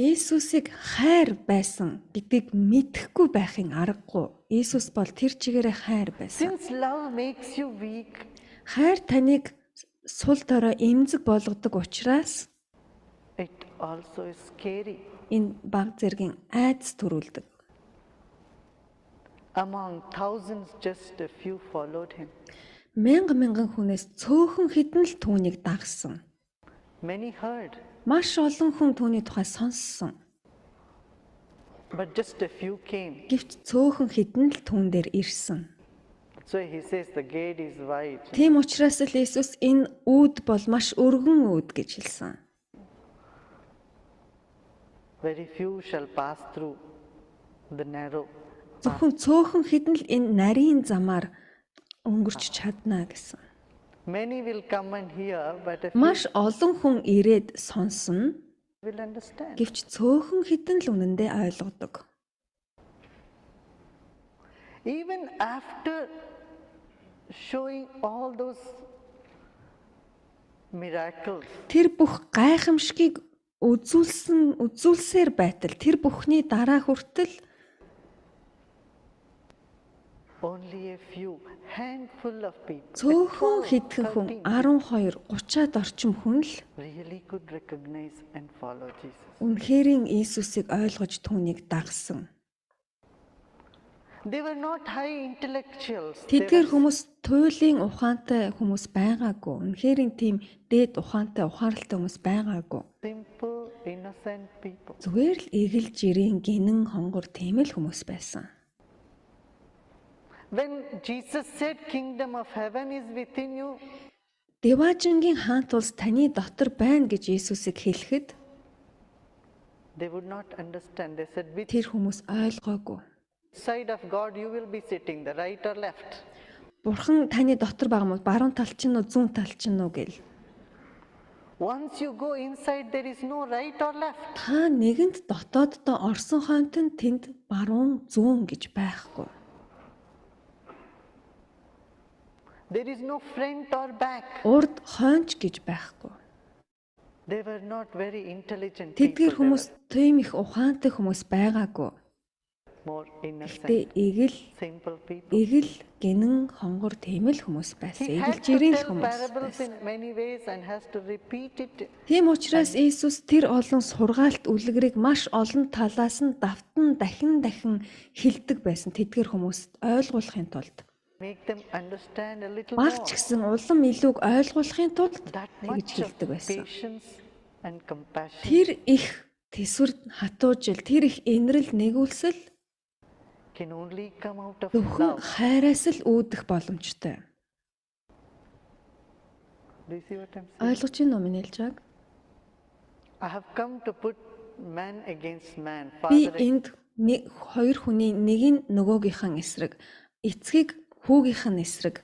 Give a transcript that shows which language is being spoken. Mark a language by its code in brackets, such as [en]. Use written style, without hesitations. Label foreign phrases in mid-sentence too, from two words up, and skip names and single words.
[mn] Есүсийг хайр байсан гэдгийг мэдэхгүй байхын аргагүй. Есүс бол тэр чигээрээ хайр байсан. [en] Since love makes you weak, [mn] Хайр таныг сул дорой эмзэг болгодог учраас [en] it also is scary. [mn] энэ баг зэргийн айдас төрүүлдэг. [en] Among thousands, just a few followed him. [mn] Мянган хүнээс цөөхөн хэдэн л түүнийг дагсан. [en] Many heard, [mn] Маш олон хүн түүний тухай сонссон. [en] but just a few came. [mn] Гэвч цөөхөн хэдэн л түүн дээр ирсэн. [en] So he says the gate is wide. [mn] Тийм учраас л Есүс энэ үүд бол маш өргөн үүд гэж хэлсэн. [en] Very few shall pass through the narrow. [mn] Зөвхөн цөөхөн хэдэн л энэ нарийн замаар өнгөрч чадна гэсэн. [en] Many will come and hear, but a few [mn] Маш олон хүн ирээд сонсно. [en] will understand. [mn] Гэвч цөөхөн хэдэн л үнэндээ ойлгодог. [en] Even after showing all those miracles, [mn] Тэр бүх гайхамшигыг үзүүлсээр байтал тэр бүхний дараа хүртэл [en] only a few, handful of people, [mn] цөөхөн 12, хэдхэн хүн 13, 12 30-аад орчим хүн л [en] really could recognize and follow Jesus. [mn] үнэхэрийн Иесусыг ойлгож түүнийг дагсан. [en] They were not high intellectuals. [mn] Тэдгээр хүмүүс туйлын ухаантай хүмүүс байгаагүй. Үнэхэрийн тийм дээд ухаантай ухаарлалтай хүмүүс байгаагүй. [en] Simple, innocent people. [mn] Зүгээр л эгэл жирийн гинэн хонгор тийм л хүмүүс байсан. [en] When Jesus said, "Kingdom of heaven is within you," [mn] Дэважингийн хаант улс таны дотор байна гэж Иесусыг хэлэхэд [en] they would not understand. They said, "Which [mn] тэр хүмүүс ойлгоогүй. [en] side of God you will be sitting, the right or left?" [mn] Бурхан таны дотор байгаа юм уу? Баруун тал чинь уу, зүүн тал чинь уу гэл. [en] Once you go inside, there is no right or left. [mn] Та нэгэнд дотооддоо орсон хойнот нь тэнд баруун зүүн гэж байхгүй. [en] There is no front or back. [mn] Урд хойнч гэж байхгүй. [en] They were not very intelligent [mn] Тэдгээр [en] people. They [mn] хүмүүс тийм их ухаантай хүмүүс байгаагүй. [en] were more innocent, [mn] Гэтэ [en] simple people. [mn] эгэл гинэн хонгор тийм л хүмүүс байсан. [en] He [mn] Эгэл [en] had to [mn] жирийн [en] tell [mn] хүмүүс [en] parables [mn] байсан. [en] in many ways and has to repeat it. [mn] Тийм учраас Иесус тэр олон сургаалт үлгэрийг маш олон талаас нь давтан дахин хэлдэг байсан. Тэдгээр хүмүүст ойлгуулахын тулд [en] Make them understand a little [mn] баг [en] more. [mn] ч гэсэн улам илүүг ойлгуулахын тулд [en] That [mn] тэгж [en] much of [mn] хэлдэг байсан. [en] patience and compassion [mn] Тэр их тэсвэр хатуужил, тэр их инрэл нэгүүлсэл [en] can only come out of [mn] зөвхөн [en] love. [mn] хайраас л үүдэх боломжтой. [en] Do you see what I'm saying? [mn] Ойлгож байна уу миний хэлж байгааг? [en] I have come to put man against man, [mn] Би [en] father [mn] энд хоёр хүний нэг нь нөгөөгийнхэн эсрэг, эцгийг хүүгийнхэн эсрэг